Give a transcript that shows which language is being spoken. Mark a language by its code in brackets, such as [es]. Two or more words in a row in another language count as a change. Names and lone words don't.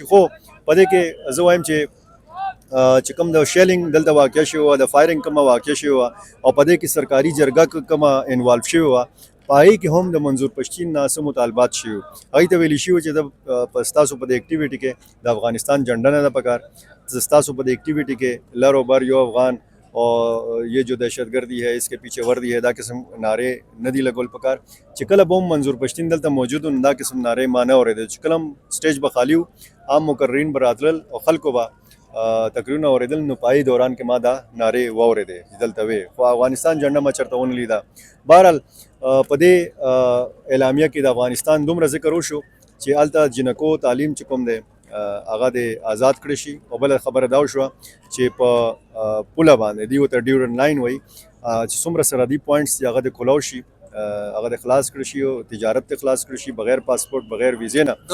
[ps] خو په دې کې زه وایم چې کوم د شیلینګ دلته واقع شوې وه، د فایرنګ کومه واقع شوې وه، او په دې کې سرکاري جرګه کومه انوالو شوې وه، په هغې کې هم د منظور پښتین نه څه مطالبات شوي وو. هغوی ته ویلي شوي چې ستاسو په دې اکټیویټي کې د افغانستان جنډه نه ده پکار، ستاسو په دې اکټیویټي کې لر و بر یو افغان [ur] اور یہ جو دہشت گردی ہے اس کے پیچھے وردی ہے، [ps] دا قسم نعرے نه دي لګول پکار. چې کله به هم منظور پښتین دلته موجود و نو دا قسم نعرې ما نه اورېدل. چې کله هم سټیج به خالي و، عام مقررین به راتلل او خلکو به تقریرونه اورېدل، نو په هغې دوران کې ما دا نعرې واورېدې چې دلته وې، خو افغانستان جنډه ما چېرته ونه لیده. بهرحال په دې اعلامیه کې د افغانستان دومره ذکر وشو چې هلته جنکو تعلیم چې کوم دی هغه د آزاد کړی شي، او بله خبره دا وشوه چې په پوله باندې دوی ورته ډیورنډ لاین وایي چې څومره سرحدي پوینټس دي هغه د کلاو شي، هغه د خلاص کړی شي، او تجارت ته خلاص کړی شي بغیر پاسپورت بغیر ویزې نه.